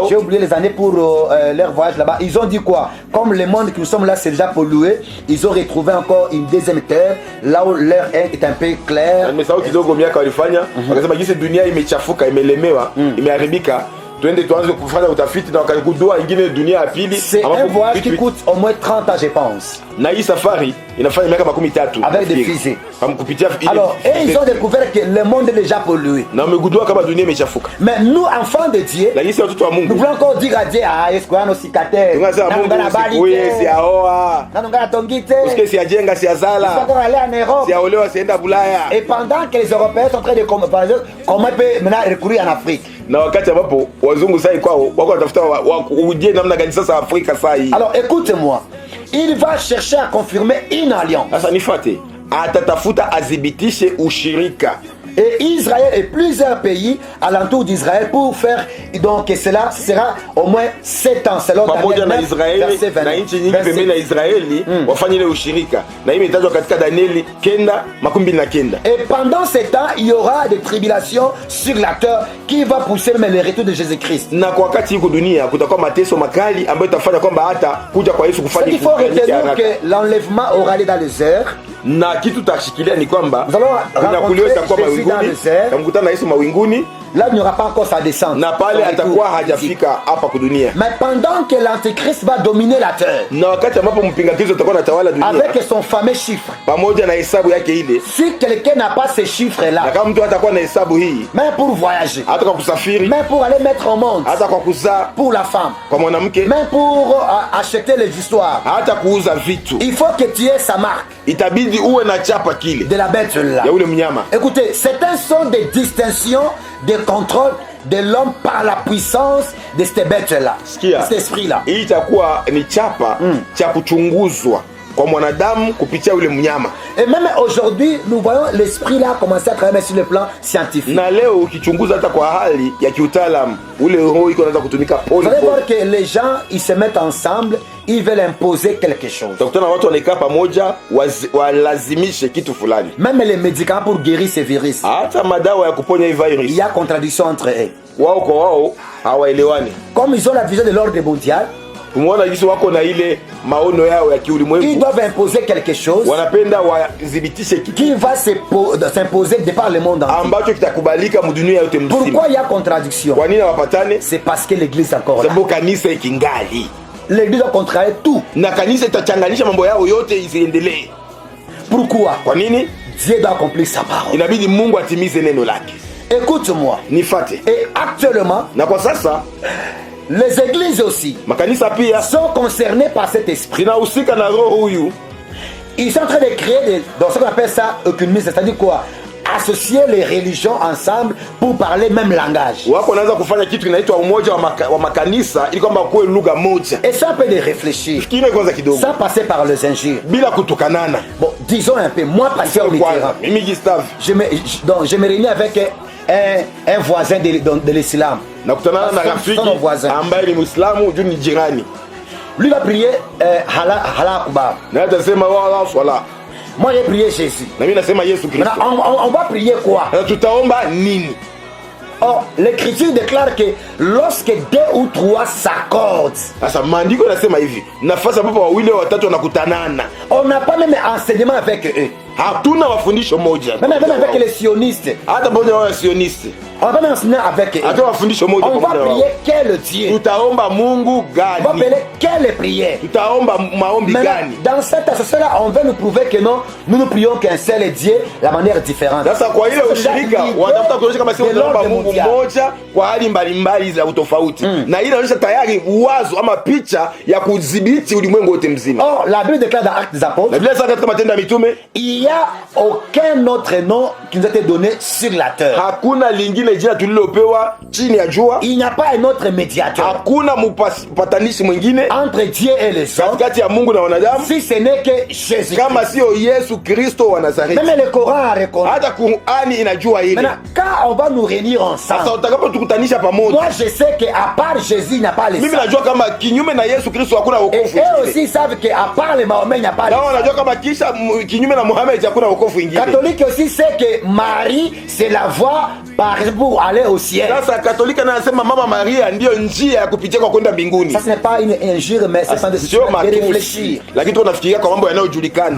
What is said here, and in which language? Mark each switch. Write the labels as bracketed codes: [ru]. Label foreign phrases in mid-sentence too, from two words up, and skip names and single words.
[fr] J'ai oublié les années pour leur voyage là-bas. Ils ont dit quoi? Comme le monde que nous sommes là, c'est déjà pollué. Ils ont retrouvé encore une deuxième terre, là où l'air est un peu clair. [sw] Nimesahau kidogo miaka walifanya. Wakasema jinsi dunia imechafuka, imelemewa, imeharibika. Tuende tuanze kufanya utafiti na wakagundua ingine dunia ya pili. [fr] C'est un voyage qui coûte au moins 30 ans, je pense. [sw] Na hii safari inafanya miaka 13 [fr] avec des fusées. Alors, et ils ont découvert que le monde est déjà pollué. [sw] Na wamegundua kama dunia imechafuka. [fr] Mais nous, enfants de Dieu, [sw] Lakini sisi watoto wa Mungu, [fr] nous voulons encore dire à Dieu, ah, est-ce qu'on a nos cicatrices? [sw] tunasema Mungu si aoa, usikie si ajenga, si azala, si aolewa, si enda Bulaya. [fr] Et pendant que les Européens sont en train de comment ils peuvent maintenant recourir en Afrique. [sw] Na wakati ambapo wazungu sai kwao wako watafuta uje namna gani sasa Afrika saa hii. [fr] Alors écoute-moi, il va chercher à confirmer une alliance. [sw] Sasa nifuate, atatafuta adhibitishe ushirika [fr] Et Israël et plusieurs pays alentour d'Israël pour faire, donc cela sera au moins 7 ans selon [sw] pamoja Daniel na 9, Israeli [fr] verset 20, [sw] na nchi nyingi [fr] verset- [sw] pembeni na Israeli wafanye ile ushirika, na hii imetajwa katika Danieli 9:29. [fr] Et pendant ces temps, il y aura des tribulations sur la terre qui va pousser même le retour de Jésus-Christ. [sw] Na kwa wakati huko dunia kutakuwa mateso makali ambayo itafanya kwamba hata kuja kwa Yesu [fr] Ce [sw] kufanya [fr] qu'il faut retenir que l'enlèvement aura lieu dans les airs. [sw] na kitu tashikilia ni kwamba [fr] Nous allons [sw] kunyakuliwa [fr] rencontrer [sw] itakuwa [fr] Jésus dans [sw] mawinguni, [fr] les airs. [sw] tamkutana na Yesu mawinguni, [fr] Là, il n'y aura pas encore sa descente. [sw] na pale [fr] Son [sw] atakuwa [fr] retour. [sw] hajafika hapa kudunia, [fr] Mais pendant que l'Antéchrist va dominer la terre, [sw] na wakati ambapo mpinga Kristo atakuwa anatawala dunia [fr] avec son fameux chiffre, [sw] pamoja na hesabu yake ile, [fr] si quelqu'un n'a pas ces [sw] na [fr] chiffres-là, [sw] kama mtu hatakuwa na hesabu hii, [fr] même pour voyager, [sw] hata kwa kusafiri, [fr] même pour aller mettre au monde, [sw] hata kwa kuzaa [fr] pour la femme, [sw] kwa mwanamke, [fr] même pour acheter les histoires, [sw] hata kuuza vitu, [fr] il faut que tu aies sa marque [sw] itabidi uwe na chapa kile [fr] de la bête-là. [sw] ya ule mnyama. [fr] Écoutez, certains sont des distinctions, des contrôles de l'homme par la puissance de cette bête-là, [sw] Sikia, [fr] cet esprit-là. [sw] hii itakuwa ni chapa cha kuchunguzwa kwa mwanadamu kupitia ule mnyama. [fr] Et même aujourd'hui, nous voyons l'esprit-là commencer à travailler sur le plan scientifique. [sw] Na leo ukichunguza hata kwa hali ya kiutaalamu, ule roho iko anaweza kutumika [fr] Vous [sw] pole [fr] allez voir [sw] pole. [fr] que les gens, ils se mettent ensemble, ils veulent imposer quelque chose. [sw] Utakutana na watu wanakaa pamoja walazimishe kitu fulani, [fr] Même les médicaments pour guérir ces virus, [sw] hata madawa ya kuponya hii [fr] il [sw] virus, [fr] y a contradiction entre eux. [sw] wao kwa wao hawaelewani. [fr] Comme ils ont la vision de l'ordre mondial, [sw] Tumeona jinsi wako na ile maono yao ya [fr] ils [sw] kiulimwengu, [fr] doivent imposer quelque chose [sw] wanapenda wadhibitishe kitu [fr] qui va s'imposer de par le monde entier. [sw] ambacho kitakubalika mudunia yote mzima. [fr] Pourquoi il y a contradiction? [sw] Kwa nini hawapatane? [fr] C'est parce que l'église est encore là. [sw] Sababu kanisa ikingali, [fr] L'église doit contrarier tout. [sw] na kanisa itachanganisha mambo yao yote isiendelee. [fr] Pourquoi? [sw] Kwa nini? [fr] Dieu doit accomplir sa parole. [sw] Inabidi Mungu atimize neno lake. [fr] Écoute-moi. [sw] Nifate. [fr] Et actuellement, [sw] Na kwa sasa [fr] les églises aussi [sw] makanisa pia [fr] sont concernées par cet esprit. [sw] zinahusika na roho huyu. [fr] Ils sont en train de créer dans ce qu'on appelle ça œcuménisme, c'est-à-dire quoi? Associer les religions ensemble pour parler même langage. [sw] Wako wanaanza kufanya kitu kinaitwa umoja wa makanisa ili kwamba kuwe lugha moja. [fr] Et ça peut de réfléchir, [sw] Fikiri kwanza kidogo [fr] sans passer par les injures. [sw] bila kutukanana. [fr] Bon, disons un peu, moi, pasteur [sw] Kwanza [fr] Mitterrand, [sw] mimi Gustave [fr] donc je me réunis avec un voisin de l'islam. [sw] nakutana na [fr] Son [sw] rafiki [fr] voisin. [sw] ambaye ni Muislamu, juu ni jirani, [fr] Lui va prier [ar] الله أكبر. [sw] na atasema wala swala, [fr] Moi, j'ai prié Jésus. [sw] na mimi nasema Yesu Kristo. [fr] Maintenant, on va prier quoi? [sw] Na tutaomba nini? [fr] Or, l'Écriture déclare que lorsque 2 ou 3 s'accordent, [sw] Sasa maandiko yanasema hivi, nafasi ambapo wawili au watatu wanakutanana, [fr] on n'a pas même enseignement avec eux. [sw] hatuna mafundisho moja, [fr] Même avec les sionistes. [sw] hata pamoja na wasioniste, [fr] On n'a pas même enseignement avec eux. [sw] hata mafundisho moja [fr] On va [sw] pamoja na wao. [fr] prier quel Dieu? [sw] Tutaomba Mungu [fr] On va [sw] gani? [fr] appeler quelle prière? [sw] Tutaomba maombi [fr] Maintenant, [sw] gani? [fr] dans cette association-là, on veut nous prouver que non, nous ne prions qu'un seul Dieu, la manière différente. [sw] Sasa kwa ile ushirika wanatafuta kuonyesha kama sisi tunaomba Mungu mmoja kwa hali mbalimbali za utofauti, na ile inaonyesha tayari uwazo ama picha ya kudhibiti ulimwengu wote mzima. [fr] Or, la Bible déclare dans Actes des [sw] Na [fr] Apôtres, [sw] Biblia sasa katika Matendo ya Mitume, [fr] il n'y a aucun autre nom qui nous a été donné sur la terre. [sw] hakuna lingine jina tulilopewa chini ya jua, [fr] Il n'y a pas un autre médiateur [sw] hakuna mpatanishi mwingine [fr] entre Dieu et les hommes, [sw] katikati ya Mungu na wanadamu [fr] si ce n'est que Jésus. [sw] kama sio Yesu Kristo wa Nazareti. [fr] Même le Coran a reconnu. [sw] Hata Qur'ani inajua ile. [fr] Maintenant, quand on va nous réunir [sw] Sasa [fr] ensemble, [sw] utakapotukutanisha [fr] moi [sw] pamoja, [fr] je sais qu'à part Jésus, il n'y a pas les [sw] mimi [fr] saints. [sw] najua kama kinyume na Yesu Kristo hakuna [fr] Et [sw] wokovu. [fr] eux aussi savent qu'à part les Mahomet, il n'y a pas les [sw] Nao wanajua kama kisha kinyume na Muhammad hakuna wokovu ingine. [fr] catholiques aussi savent que Marie, c'est la voie pour aller au ciel. [sw] Sasa Katolika na anasema Mama Maria ndiyo njia ya kupitia kwa kwenda mbinguni. [fr] Ça, ce n'est pas une injure, mais c'est [sw] Sio [fr] de [sw] matusi, [fr] réfléchir. [sw] lakini tunafikiria kwa mambo yanayojulikana.